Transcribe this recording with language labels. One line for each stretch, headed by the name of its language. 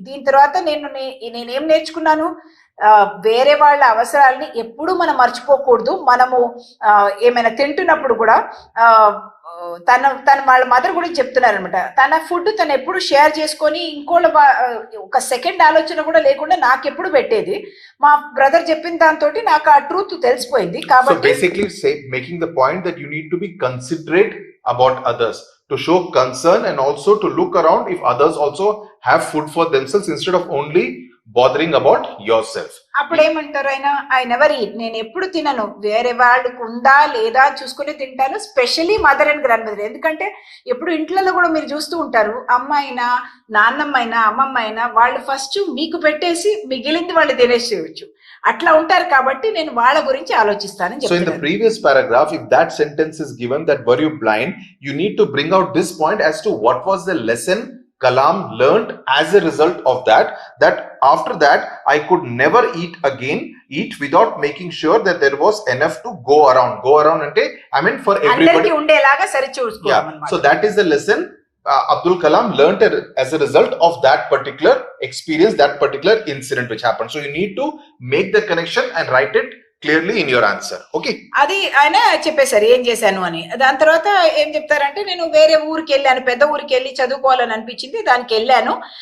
Telugu: దీని తర్వాత నేనేం నేర్చుకున్నాను, వేరే వాళ్ళ అవసరాలని ఎప్పుడు మనం మర్చిపోకూడదు. మనము ఏమైనా తింటున్నప్పుడు కూడా తన వాళ్ళ మదర్ గురించి చెప్తున్నారనమాట. తన ఫుడ్ తను ఎప్పుడు షేర్ చేసుకొని ఒక సెకండ్ ఆలోచన కూడా లేకుండా నాకెప్పుడు పెట్టేది. మా బ్రదర్ చెప్పిన దాంతో నాకు ఆ ట్రూత్ తెలిసిపోయింది కాబట్టి.
English: So basically making the point that you need to be considerate about others, to show concern and also to look around if others also have food for themselves instead of only bothering about yourself.
Telugu: అప్పుడు ఏమంటారు ఆయన,
English: I never eat,
Telugu: నేను ఎప్పుడు తినను, వేరే వాళ్ళకు ఉందా లేదా చూసుకుని తింటాను, especially mother and grand mother. ఎందుకంటే ఎప్పుడు ఇంట్లలో కూడా మీరు చూస్తూ ఉంటారు, అమ్మ అయినా నాన్నమ్మ అయినా అమ్మమ్మ అయినా వాళ్ళు ఫస్ట్ మీకు పెట్టేసి మిగిలింది వాళ్ళు తినేసేయచ్చు, అట్లా ఉంటారు. కాబట్టి నేను వాళ్ళ గురించి ఆలోచిస్తానని చెప్తాను.
English: So in the previous paragraph, if that sentence is given, that were you blind, you need to bring out this point as to what was the lesson Kalam learned as a result of that after that I could never eat without making sure that there was enough to go around ante I mean for everybody
Telugu: undelaga sari chuskovam anamata.
English: So that is the lesson Abdul Kalam learned as a result of that particular experience, that particular incident which happened. So you need to make the connection and write it clearly in your answer.
Telugu: Okay, అది ఆయన చెప్పేశారు ఏం చేశాను అని. దాని తర్వాత ఏం చెప్తారంటే, నేను వేరే ఊరికి వెళ్ళాను, పెద్ద ఊరికి వెళ్ళి చదువుకోవాలని అనిపించింది, దానికి వెళ్ళాను.